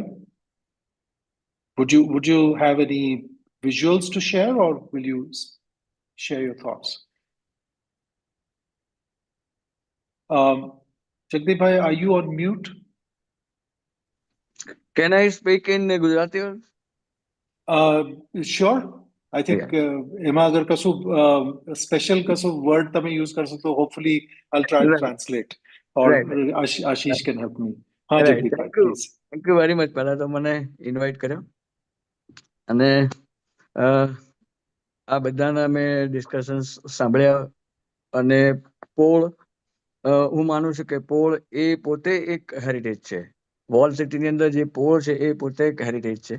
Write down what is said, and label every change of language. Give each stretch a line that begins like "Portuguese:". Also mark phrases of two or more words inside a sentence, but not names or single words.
English: Would you have any visuals to share, or will you share your thoughts? Jagdeep bhai, are you on mute? Can I speak in Gujarati? Sure. I think Yeah.
Gujarati: એમાં અગર કશું સ્પેશિયલ કશું વર્ડ તમે યુઝ કરશો તો હોપફુલી
English: I'll try and Right. translate or Right. Ashish can help me.
Gujarati: હા
English: Right.
Gujarati: જગદીપ ભાઈ પ્લીઝ.
English: Thank you very much.
Gujarati: પહેલા તો મને ઇન્વાઇટ કર્યો અને આ બધાના મેં ડિસ્કશન્સ સાંભળ્યા અને પોળ હું માનું છું કે પોળ એ પોતે એક હેરિટેજ છે. વોલ સિટીની અંદર જે પોળ છે એ પોતે એક હેરિટેજ છે.